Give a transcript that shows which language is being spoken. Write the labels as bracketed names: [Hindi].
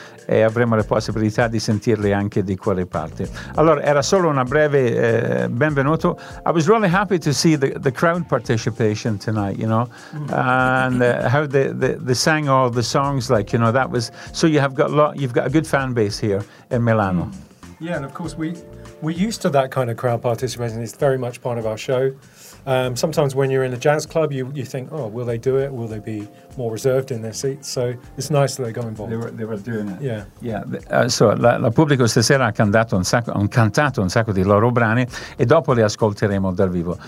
[Italian] E avremo la possibilità di sentirli anche di quelle parti. Allora, era solo una breve benvenuto. [English] I was really happy to see the crowd participation tonight, you know, and how they sang all the songs, like, you know, that was. So you've got a good fan base here in Milano. Mm. Yeah, and of course we're used to that kind of crowd participation. It's very much part of our show. Sometimes when you're in a jazz club, you think, oh, will they do it? Will they be more reserved in their seats? So it's nice that they got involved. They were doing it. Yeah. [Italian] So la pubblico stasera ha cantato un sacco di loro brani, e dopo li ascolteremo dal vivo.